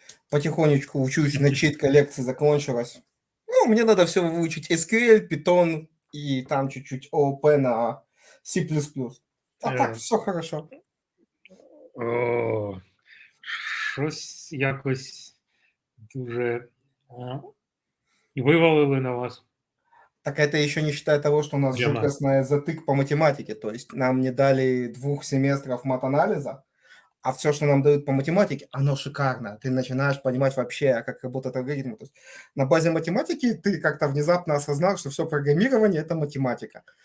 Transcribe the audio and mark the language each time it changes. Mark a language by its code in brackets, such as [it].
[ru] Потихонечку учусь, начитка лекция закончилась. Ну, мне надо все выучить. SQL, Python и там чуть-чуть ООП на C++. А так все хорошо. [uk] О, щось якось дуже вивалили на вас. [ru] Так это еще не считая того, что у нас Прямо. жуткостный затык по математике. То есть нам не дали 2 семестров матанализа, А все, что нам дают по математике, оно шикарно. Ты начинаешь понимать вообще, как работает алгоритм. То есть на базе математики ты как-то внезапно осознал, что все программирование – это математика.